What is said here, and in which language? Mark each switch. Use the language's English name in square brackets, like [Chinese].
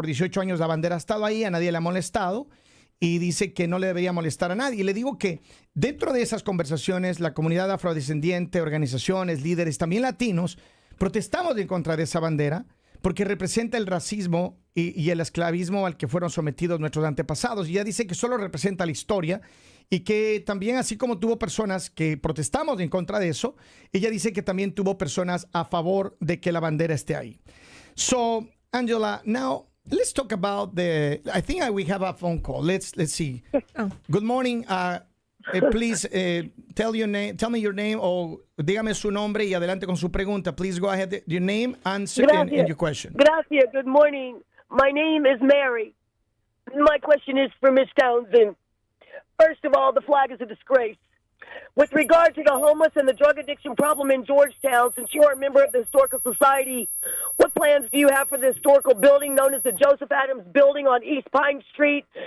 [Spanish] Por 18 años la bandera ha estado ahí, a nadie le ha molestado, y dice que no le debería molestar a nadie. Y le digo que dentro de esas conversaciones, la comunidad afrodescendiente, organizaciones, líderes, también latinos, protestamos en contra de esa bandera, porque representa el racismo y el esclavismo al que fueron sometidos nuestros antepasados. Y ella dice que solo representa la historia y que también, así como tuvo personas que protestamos en contra de eso, ella dice que también tuvo personas a favor de que la bandera esté ahí. [English] So, Angela, now let's talk about I think we have a phone call. Let's see. Oh. Good morning. Please tell me your name [Spanish] o dígame su nombre y adelante con su pregunta. [English] Please go ahead. Your name, answer, and your question. Gracias. Good morning. My name is Mary. My question is for Ms. Townsend. First of all, the flag is a disgrace. With regard to the homeless and the drug addiction problem in Georgetown, since you are a member of the Historical Society, what plans do you have for the historical building known as the Joseph Adams Building on East Pine Street,